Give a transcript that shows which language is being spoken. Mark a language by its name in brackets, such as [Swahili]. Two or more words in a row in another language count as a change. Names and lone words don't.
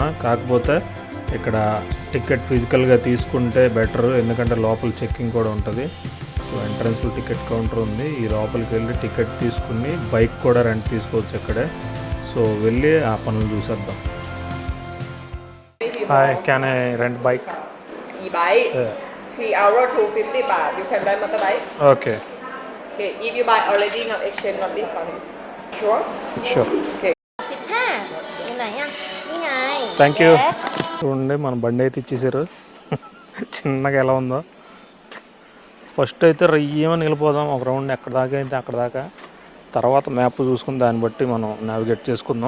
[Telugu] కాకపోతే ఇక్కడ [English] ticket physically [Telugu] తీసుకుంటే బెటర్, ఎందుకంటే లోపల చెక్కింగ్ కూడా ఉంటుంది. సో ఎంట్రన్స్లో [English] ticket counter [Telugu] ఉంది. ఈ లోపలికి వెళ్ళి టికెట్ తీసుకుని బైక్ కూడా రెంట్ తీసుకోవచ్చు ఇక్కడే. సో వెళ్ళి ఆ పనులు చూసేద్దాం. [English] Hi, can I rent bike? E-bike, 3 hour to 50 baht. You can rent motorbike. ఓకే. Okay, if you buy already, not exchange, not discount. Sure? షూర్. Okay. [Thai] อยู่ไหนอ่ะนี่ไง [English] thank you. [Telugu] చూడండి మన బండి అయితే ఇచ్చేసారు. చిన్నగా ఎలా ఉందో. ఫస్ట్ అయితే రయ్యమని వెళ్ళిపోదాం ఒక రౌండ్, ఎక్కడ దాకా అయితే అక్కడ దాకా. తర్వాత మ్యాప్ చూసుకుని దాన్ని బట్టి మనం నావిగేట్ చేసుకుందాం.